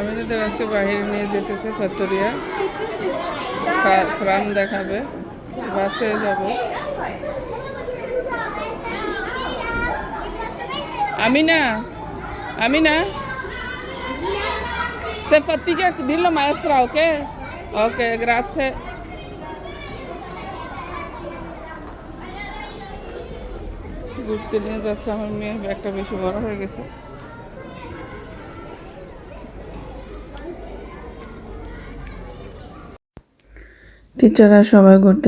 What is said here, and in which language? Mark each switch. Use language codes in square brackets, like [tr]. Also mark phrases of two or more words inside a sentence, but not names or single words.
[bn] আমাদের আজকে বাইরে নিয়ে যেতেছে ফতরিয়া ফার্ম দেখাবে বাসে যাবে আমিনা আমিনা [it] se fatica dillo maestra ok ok grazie [bn] ঘুরতে নিয়ে যাচ্ছে আমার মেয়ে ব্যাগটা বেশি বড় হয়ে গেছে টিচাররা সবাই ঘুরতে